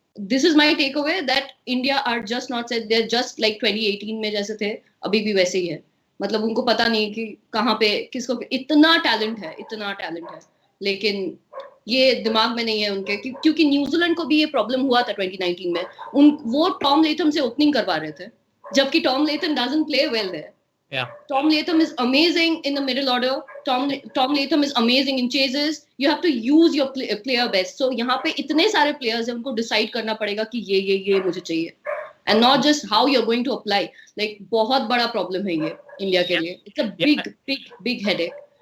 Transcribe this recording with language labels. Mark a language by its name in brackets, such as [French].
[English] This is my takeaway that India are just not set. They're just like [Hindi] 2018 में जैसे थे, अभी भी वैसे ही है. मतलब उनको पता नहीं कि कहाँ पे किसको इतना टैलेंट है. लेकिन ये दिमाग में नहीं है उनके, क्योंकि न्यूजीलैंड को भी ये प्रॉब्लम हुआ था 2019 में. वो टॉम लेथम से ओपनिंग करवा रहे थे, जबकि Tom Latham [English] Doesn't play well there. Yeah. Tom Latham is amazing in the middle order. Tom Latham is amazing in chases. You have to use your player best. [Hindi] So यहाँ पे इतने सारे players हैं, उनको decide करना पड़ेगा कि ये मुझे चाहिए, [English] and not just how you're going to apply. [Hindi] Like बहुत बड़ा problem है ये इंडिया के लिए. [English] It's a big headache.